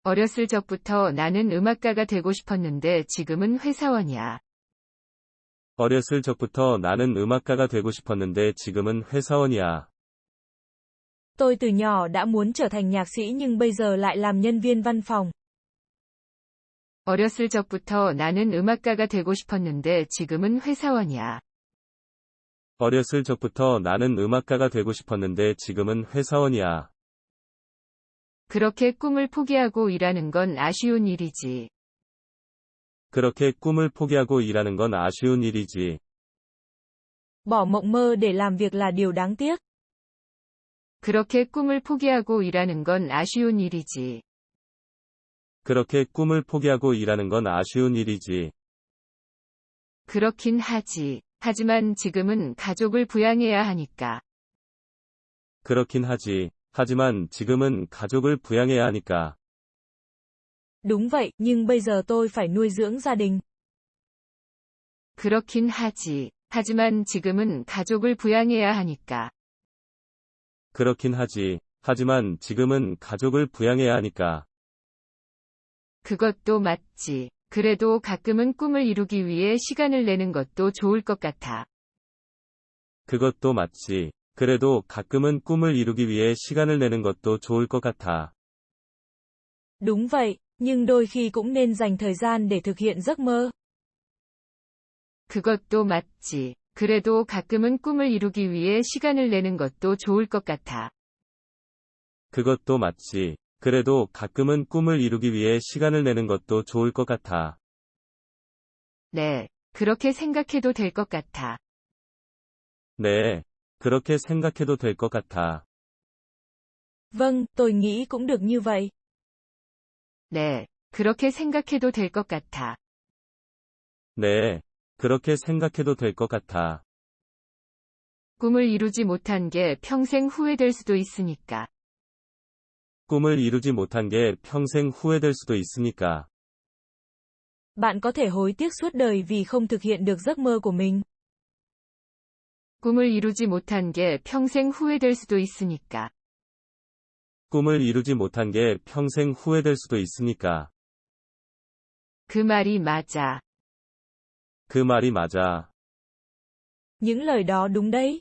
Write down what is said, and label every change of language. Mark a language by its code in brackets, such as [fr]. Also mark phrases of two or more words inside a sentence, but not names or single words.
[ko] 어렸을 적부터 나는 음악가가 되고 싶었는데 지금은 회사원이야. 어렸을 적부터 나는 음악가가 되고 싶었는데 지금은 회사원이야. [vi] Tôi từ nhỏ đã muốn trở thành nhạc sĩ nhưng bây giờ lại làm nhân viên văn phòng. [ko] 어렸을 적부터 나는 음악가가 되고 싶었는데 지금은 회사원이야. 어렸을 적부터 나는 음악가가 되고 싶었는데 지금은 회사원이야. 그렇게 꿈을 포기하고 일하는 건 아쉬운 일이지. 그렇게 꿈을 포기하고 일하는 건 아쉬운 일이지. [vi] Bỏ mộng mơ để làm việc là điều đáng tiếc. [ko] 그렇게 꿈을 포기하고 일하는 건 아쉬운 일이지. 그렇게 꿈을 포기하고 일하는 건 아쉬운 일이지. 그렇긴 하지. 하지만 지금은 가족을 부양해야 하니까. 그렇긴 하지. 하지만 지금은 가족을 부양해야 하니까. [vi] Đúng vậy, nhưng bây giờ tôi phải nuôi dưỡng gia đình. [ko] 그렇긴 하지. 하지만 지금은 가족을 부양해야 하니까. 그렇긴 하지. 하지만 지금은 가족을 부양해야 하니까. 그것도 맞지. 그래도 가끔은 꿈을 이루기 위해 시간을 내는 것도 좋을 것 같아. 그것도 맞지. 그래도 가끔은 꿈을 이루기 위해 시간을 내는 것도 좋을 것 같아. [vi] Đúng vậy, nhưng đôi khi cũng nên dành thời gian để thực hiện giấc mơ. [ko] 그것도 맞지. 그래도 가끔은 꿈을 이루기 위해 시간을 내는 것도 좋을 것 같아. 그것도 맞지. 그래도 가끔은 꿈을 이루기 위해 시간을 내는 것도 좋을 것 같아. 네, 그렇게 생각해도 될 것 같아. 네, 그렇게 생각해도 될 것 같아. [vi] Vâng, tôi nghĩ cũng được như vậy. [ko] 네, 그렇게 생각해도 될 것 같아. 네, 그렇게 생각해도 될 것 같아. 꿈을 이루지 못한 게 평생 후회될 수도 있으니까. 꿈을 이루지 못한 게 평생 후회될 수도 있으니까. [vi] Bạn có thể hối tiếc suốt đời vì không thực hiện được giấc mơ của mình. [ko] 꿈을 이루지 못한 게 평생 후회될 수도 있으니까. 꿈을 이루지 못한 게 평생 후회될 수도 있으니까. 그 말이 맞아. 그 말이 맞아. [vi] Những lời đó đúng đấy.